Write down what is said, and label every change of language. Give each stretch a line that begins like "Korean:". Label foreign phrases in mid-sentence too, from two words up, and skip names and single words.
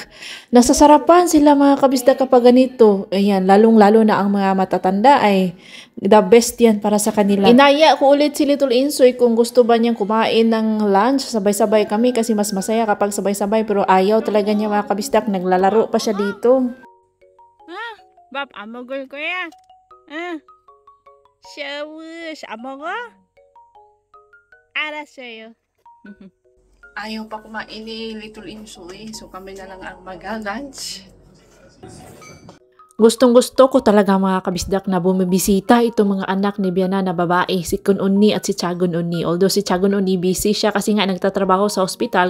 Filipino: Nasasarapan sila mga kabisdak kapag ganito. Ayan, lalong-lalo na ang mga matatanda ay
English: the best
Filipino: yan para sa kanila. Inaya ko ulit si Little Insoy kung gusto ba niyang kumain ng lunch. Sabay-sabay kami kasi mas masaya kapag sabay-sabay. Pero ayaw talaga niya mga kabisdak. Naglalaro pa siya dito.
Korean: 밥 안 먹을 거야? 응. 샤워시 안 먹어? 알았어요.
Filipino: Ayaw pa kumain ni Little Insoy, so kami na lang ang mag-lunch. Gustong-gusto ko talaga mga kabisdak na bumibisita itong mga anak ni Biana na babae, si Kununi at si Chagun Uni. Although si Chagun Uni busy siya kasi nga nagtatrabaho sa hospital.